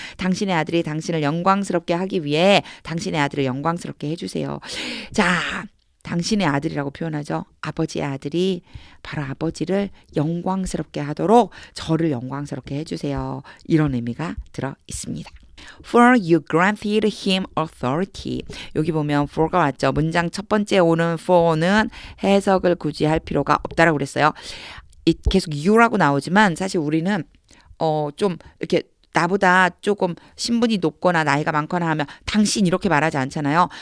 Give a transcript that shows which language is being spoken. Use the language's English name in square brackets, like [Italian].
[Korean] 당신의 아들이 당신을 영광스럽게 하기 위해 당신의 아들을 영광스럽게 해주세요. 자, 당신의 아들이라고 표현하죠. 아버지의 아들이 바로 아버지를 영광스럽게 하도록 저를 영광스럽게 해주세요. 이런 의미가 들어 있습니다. [English] For you granted him authority. [Korean] 여기 보면 for가 왔죠. 문장 첫 번째 오는 for는 해석을 굳이 할 필요가 없다라고 그랬어요. 계속 you라고 나오지만 사실 우리는 좀 이렇게 나보다 조금 신분이 높거나 나이가 많거나 하면 당신 이렇게 말하지 않잖아요.